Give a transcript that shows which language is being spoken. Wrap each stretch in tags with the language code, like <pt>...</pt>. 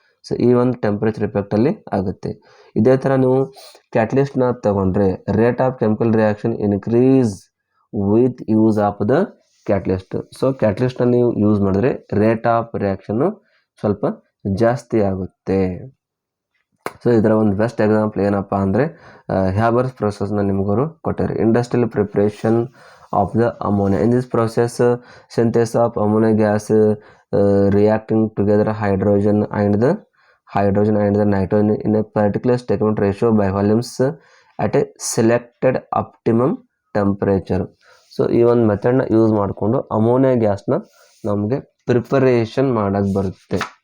<kn>So ಈ ಒಂದು temperature ಇಫೆಕ್ಟಲ್ಲಿ ಆಗುತ್ತೆ. ಇದೇ ಥರ ನೀವು ಕ್ಯಾಟಲಿಸ್ಟ್ನ ತಗೊಂಡ್ರೆ</kn> <en>Rate of chemical reaction increase with use of the catalyst.</en> <kn>So ಕ್ಯಾಟಲಿಸ್ಟ್ನ ನೀವು ಯೂಸ್ ಮಾಡಿದ್ರೆ ರೇಟ್ ಆಫ್ ರಿಯಾಕ್ಷನ್ನು ಸ್ವಲ್ಪ ಜಾಸ್ತಿ ಆಗುತ್ತೆ. ಸೊ ಇದರ ಒಂದು ಬೆಸ್ಟ್ ಎಕ್ಸಾಂಪಲ್ ಏನಪ್ಪ ಅಂದರೆ ಹ್ಯಾಬರ್ಸ್ ಪ್ರೊಸೆಸ್ನ ನಿಮಗವರು ಕೊಟ್ಟಾರೆ.</kn> <en>Industrial preparation of the ammonia. In this process synthesis of ammonia gas reacting together hydrogen and the nitrogen in a particular statement ratio by volumes at a selected optimum temperature.</en> <kn>So ಈ ಒಂದು ಮೆಥಡ್ನ use ಮಾಡಿಕೊಂಡು ammonia ಗ್ಯಾಸ್ನ ನಮಗೆ preparation ಮಾಡೋಕ್ಕೆ ಬರುತ್ತೆ.</kn>